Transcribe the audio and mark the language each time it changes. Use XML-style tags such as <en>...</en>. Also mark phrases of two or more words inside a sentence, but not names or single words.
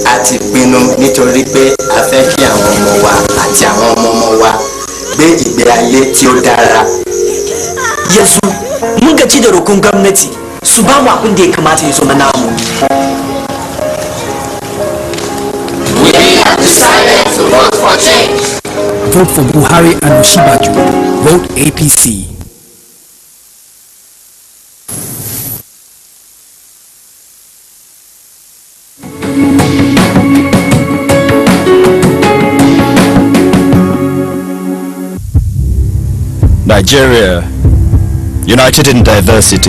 <yo>Àti pinnu nítorí pé a fẹ́ kí àwọn ọmọ wa àti àwọn ọmọ wa gbé ìgbé ayé tí ó dára.</yo> <ha>Yanzu mun gaji da roƙon gwamnati su ba mu abin da ya kamata ya zama namu.</ha> <en>We have decided to vote for change. Vote for Buhari and Oshibaju. Vote APC. Nigeria, united in diversity.</en>